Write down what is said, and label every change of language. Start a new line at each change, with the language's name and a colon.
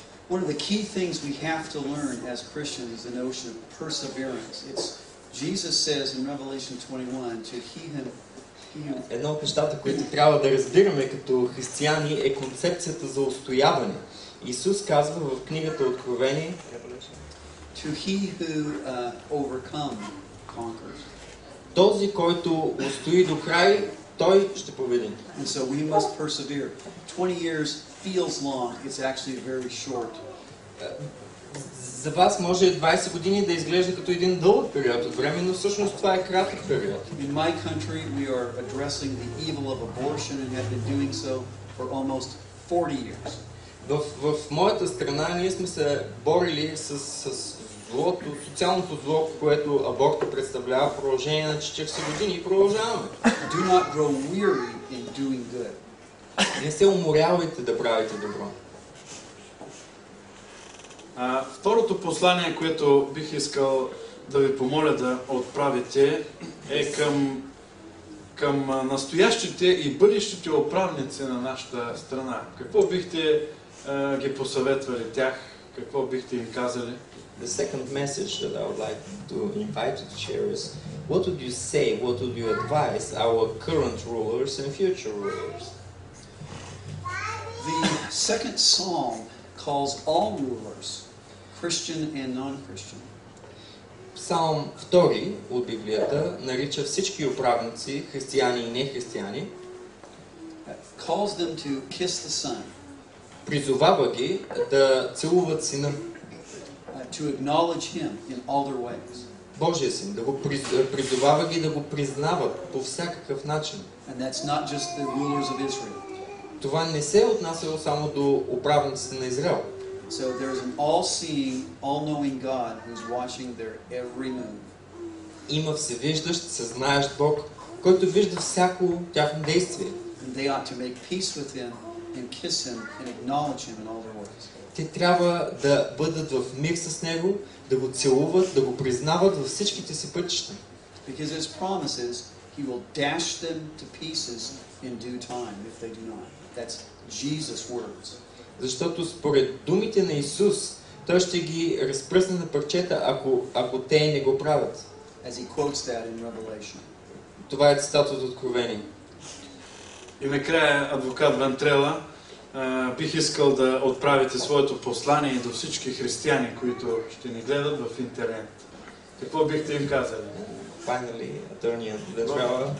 English: One of the key things we have to learn as Christians is the notion of perseverance. Jesus says in Revelation 21 to he
Bulgarian: Едно от нещата, които трябва да разбираме като християни, е концепцията за устояване. Исус казва в книгата Откровение:
English: To he who overcomes conquers.
Bulgarian: Този, който устои до край, той ще победи.
English: And so we must persevere. 20 years feels long. It's actually very short.
Bulgarian: За вас може 20 години да изглежда като един дълъг период от време, но всъщност това е кратък период.
English: In my country, we are addressing the evil of abortion and have been doing so for almost 40 years.
Bulgarian: В моята страна ние сме се борили с злото, социалното зло, което аборта представлява в продължение на 40 години и продължаваме.
English: Do not grow weary in doing good.
Bulgarian: Не се уморявайте да правите добро. Второто послание, което бих искал да ви помоля да отправите, е към настоящите и бъдещите управници на нашата страна. Какво бихте ги посъветвали тях? Какво бихте им казали?
English: The second message that I would like to invite you to share is, what would you say, what would you advise our current rulers and future rulers? The second psalm calls all rulers, Christian and non-Christian.
Bulgarian: Псалм 2 от Библията нарича всички управници, християни и нехристияни,
English: calls them to kiss the Son.
Bulgarian: Призовава ги да целуват Сина.
English: To acknowledge Him in all their ways.
Bulgarian: Божия Син, да го призовава ги да го признават по всякакъв начин.
English: And that's not just the rulers of Israel.
Bulgarian: Това не се отнасяло само до управниците на Израел.
English: So there's an all-seeing, all-knowing God who's watching their every move.
Bulgarian: Има всевиждащ, всезнаещ Бог, който вижда всяко тяхно действие.
English: And they ought to make peace with him and kiss him and acknowledge him in all their ways.
Bulgarian: Те трябва да бъдат в мир с Него, да го целуват, да го признават във всичките си пътища.
English: Because his promise is he will dash them to pieces in due time if they do not. That's Jesus' words.
Bulgarian: Защото според думите на Исус, Той ще ги разпръсне на парчета, ако те не го правят.
English: As he quotes that in Revelation.
Bulgarian: Това е цитат от Откровение. И накрая, адвокат Вентрела, бих искал да отправите своето послание до всички християни, които ще ни гледат в интернет. Какво бихте им казали?
English: Finally, Attorney Ventrella,